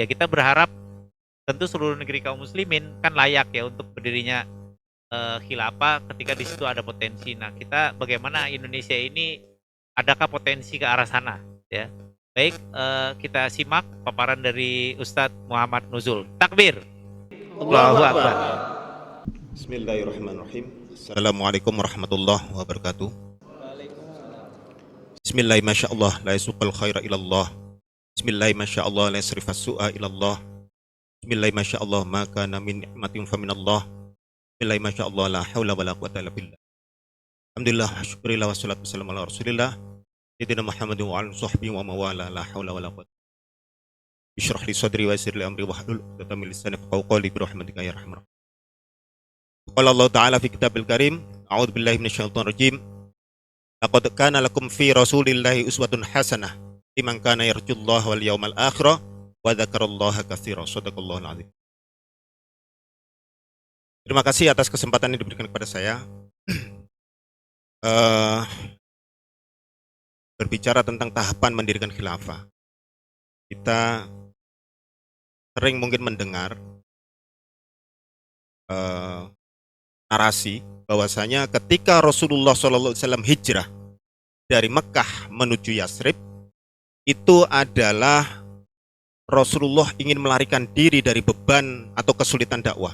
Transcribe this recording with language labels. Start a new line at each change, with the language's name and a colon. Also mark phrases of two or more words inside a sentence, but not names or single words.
Indonesian: Kita berharap tentu seluruh negeri kaum muslimin kan layak ya untuk berdirinya khilafah ketika di situ ada potensi. Nah, kita bagaimana Indonesia ini adakah potensi ke arah sana ya. Baik, kita simak paparan dari Ustadz Muhammad Nuzul. Takbir.
Arabic: الله أكبر. بسم الله الرحمن الرحيم. السلام عليكم ورحمة الله وبركاته. بسم الله ما شاء الله لا يسوق الخير إلا الله. بسم الله ما شاء الله لا يصرف السوء إلا الله. بسم الله ما شاء الله ما كان من نعمة فمن الله. بسم الله ما شاء الله لا حول ولا قوة إلا بالله. الحمد لله شكر الله والصلاة والسلام على رسول الله سيدنا محمد وعلى صحبه وموالاه لا حول ولا قوة. اشرح لي صدري ويسر لي أمري واحلل عقدة من لساني يفقهوا قولي برحمتك يا أرحم الراحمين. قال الله تعالى في الكتاب الكريم أعوذ بالله من الشيطان الرجيم. لقد كان لكم في رسول الله أسوة حسنة لمن كان يرجو الله واليوم الآخر وذكر الله كثيرا. صدق الله العظيم.
Indonesian: Terima kasih atas kesempatan yang diberikan kepada saya. Berbicara tentang tahapan mendirikan khilafah. Kita sering mungkin mendengar narasi bahwasanya ketika Rasulullah SAW hijrah dari Mekah menuju Yasrib, itu adalah Rasulullah ingin melarikan diri dari beban atau kesulitan dakwah.